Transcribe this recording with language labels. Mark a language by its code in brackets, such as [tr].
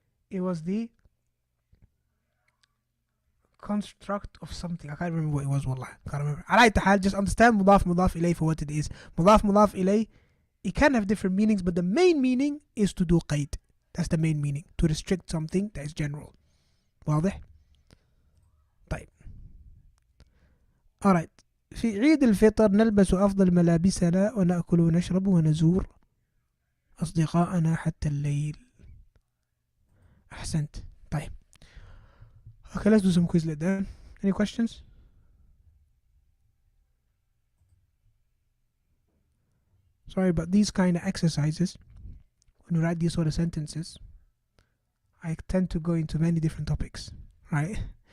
[en] It was the construct of something. I can't remember what it was, wallah. I can't remember. I like to just understand mudaf ilayh for what it is. Mudaf ilayh, it can have different meanings, but the main meaning is to do qaid. That's the main meaning. To restrict something that is general. [ar] واضح؟ طيب. [en] Alright. [ar] في عيد الفطر نلبس أفضل ملابسنا ونأكل ونشرب ونزور أصدقاءنا حتى الليل. أحسنت. طيب. [en] Okay, let's do some Quizlet then. Any questions? Sorry, but these kind of exercises, when we write these sort of sentences, I tend to go into many different topics, right?